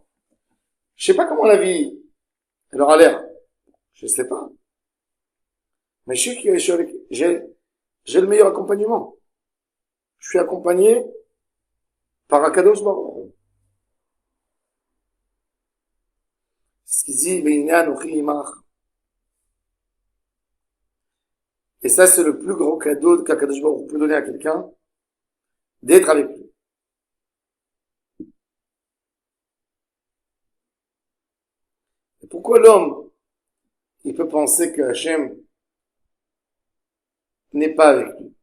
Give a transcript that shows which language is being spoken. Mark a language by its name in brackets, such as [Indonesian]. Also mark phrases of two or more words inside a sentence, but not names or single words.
[French] Je sais pas comment la vie, elle aura l'air. Je sais pas. Mais je sais que j'ai le meilleur accompagnement. Je suis accompagné par Akadosh Baruch Hu. Ce qu'il dit, [Hebrew] והנה אנכי עמך. [French] Et ça, c'est le plus gros cadeau qu'Akadosh Baruch Hu peut donner à quelqu'un, d'être avec lui. Et pourquoi l'homme, il peut penser que Hachem n'est pas avec lui?